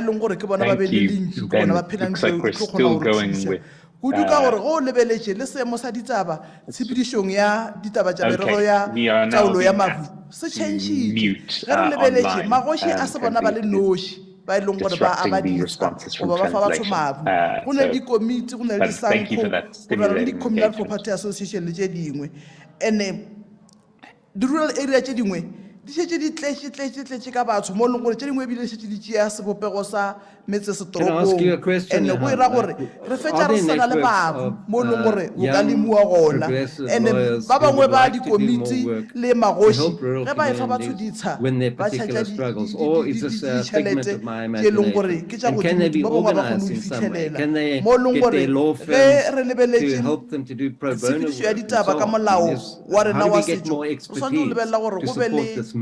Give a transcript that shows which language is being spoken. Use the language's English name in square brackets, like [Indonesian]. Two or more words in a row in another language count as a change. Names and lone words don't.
[English] Looks like we're still going with okay, we are now being asked to mute online. disrupting the responses from translation. But thank you for that stimulating Communal engagement. Property Association [Northern Sotho] le tše dingwe and the rural area tše dingwe di šetše di tletše ka batho mo leng gore tše dingwe ebile šetše di tšea sebopego sa metsesetoropong and go ira gore re fetša re sena le babu mo leng gore o ka lemuwa gona and ba bangwe ba dikomiti le magoši ge ba efa batho ditsha ba tšhatša ditšhelete tše leng gore ke tša godimo ba bangwe ba kgone go fitlhelela mo leng gore ge re lebeletše tshepedišo ya ditaba ka molao wa rena wa setšo re swanetse go lebelela gore go be le